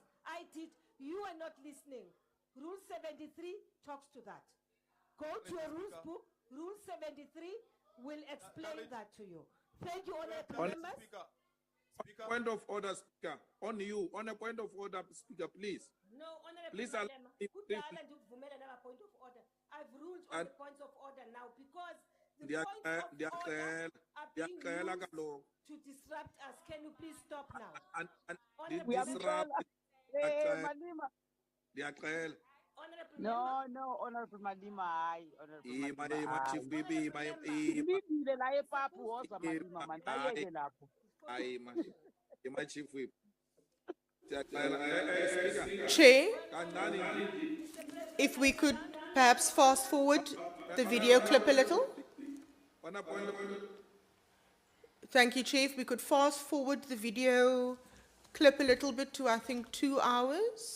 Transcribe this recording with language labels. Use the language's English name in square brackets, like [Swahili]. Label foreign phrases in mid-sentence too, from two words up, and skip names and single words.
[English] I did. You are not listening. Rule 73 talks to that. Go to a rules book. Rule 73 will explain that to you. Thank you, honorable members. Point of order, Speaker. On you, on a point of order, Speaker, please. No, honorable Please, Malema. please. [Xhosa] Kudala ndikuvumela nama [English] point of order. I've ruled on the points of order now because the points of order are being used to disrupt us. Can you please stop now? And Honorable disrupt. Malema. Diakrel. No, no, Honorable Malima, hayi, Honorable Malima, My chief, hayi. baby, my [Zulu] Ulindile la ePapu woza Malima man, bayeke lapho. [English] my chief whip. Speaker. Chair, Kancane. if we could perhaps fast forward the video clip a little. Thank you, Chair. If we could fast forward the video clip a little bit to, I think, 2 hours.